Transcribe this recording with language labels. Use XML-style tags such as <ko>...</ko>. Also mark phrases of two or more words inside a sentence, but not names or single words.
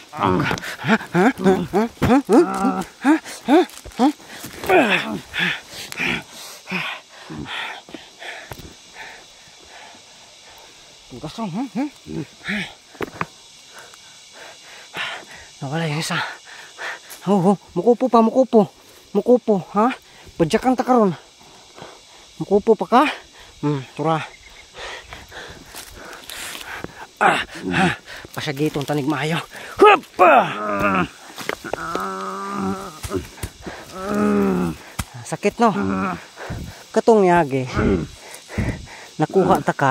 <ceb>Gasong, nawala yung isa. Mukupo pa, mukupo, ha? Padyakan ta karon. Mukupo pa ka? Tura. Pasagitong tanig maayo. Hoppa! Sakit no? Katong yagi. Nakuha ta ka.</ceb>